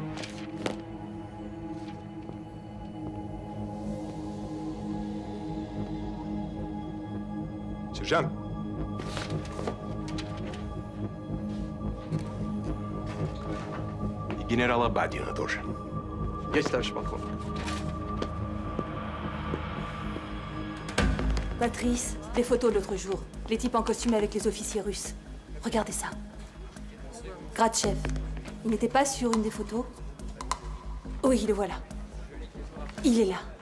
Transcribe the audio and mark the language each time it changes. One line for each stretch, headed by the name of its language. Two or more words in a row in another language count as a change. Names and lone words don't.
Russian: Сержант. И генерала Бадина тоже. Есть, товарищ полковник.
French: Patrice, les photos de l'autre jour. Les types en costume avec les officiers russes. Regardez ça. Gratchev. Il n'était pas sur une des photos? Oui, le voilà. Il est là.